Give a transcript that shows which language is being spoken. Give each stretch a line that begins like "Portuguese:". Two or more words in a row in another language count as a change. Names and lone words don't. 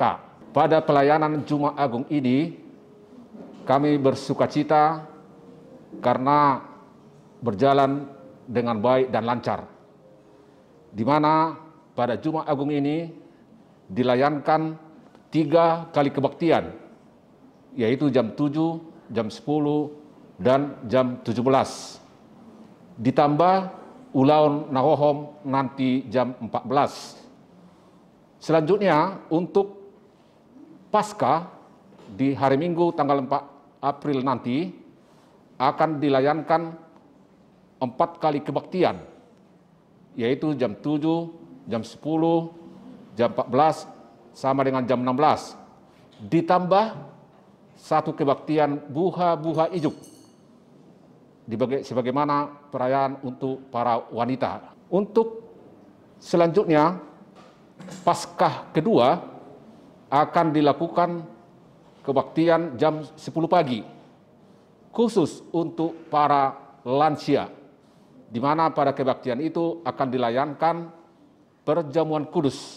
Indonesian: Pada pelayanan Jumat Agung ini, kami bersukacita karena berjalan dengan baik dan lancar. Di mana pada Jumat Agung ini dilayankan 3 kali kebaktian, yaitu jam 7, jam 10, dan jam 17. Ditambah
Batak Toba: ulaun nahohom
Indonesian: nanti jam 14. Selanjutnya untuk Paskah di hari Minggu tanggal 4 April nanti akan dilayankan 4 kali kebaktian, yaitu jam 7, jam 10, jam 14, sama dengan jam 16. Ditambah 1 kebaktian
Batak Toba: buha-buha ijuk,
Indonesian: sebagaimana perayaan untuk para wanita. Untuk selanjutnya, Paskah kedua akan dilakukan kebaktian jam 10 pagi, khusus untuk para lansia, di mana pada kebaktian itu akan dilayankan perjamuan kudus.